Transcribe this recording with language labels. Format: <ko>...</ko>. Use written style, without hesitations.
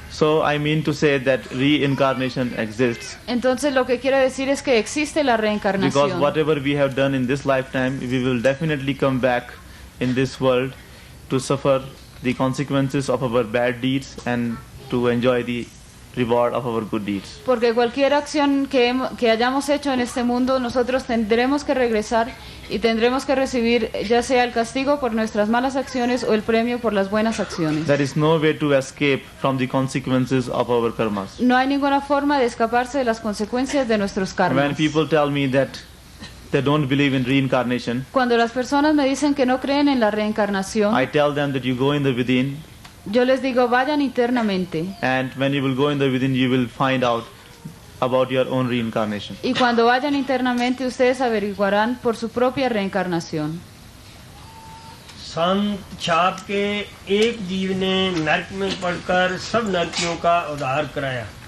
<en>So I mean to say that reincarnation exists.</en> <es>Entonces lo que quiero decir es que existe la reencarnación.</es> <en>Because whatever we have done in this lifetime, we will definitely come back in this world to suffer the consequences of our bad deeds and to enjoy the reward of our good deeds.</en> <es>Porque cualquier acción que hayamos hecho en este mundo, nosotros tendremos que regresar y tendremos que recibir ya sea el castigo por nuestras malas acciones o el premio por las buenas acciones.</es> <en>There is no way to escape from the consequences of our karmas.</en> <es>No hay ninguna forma de escaparse de las consecuencias de nuestros karmas.</es> <en>When people tell me that they don't believe in reincarnation,</en> <es>Cuando las personas me dicen que no creen en la reencarnación,</es> <en>I tell them that you go in the within,</en> <es>yo les digo vayan internamente.</es> <en>and when you will go in the within, you will find out about your own reincarnation.</en> <es>Y cuando vayan internamente ustedes averiguarán por su propia reencarnación.</es> <hi>संत छाप के एक जीव ने नरक में पड़कर सब नरकियों का उद्धार कराया।</hi>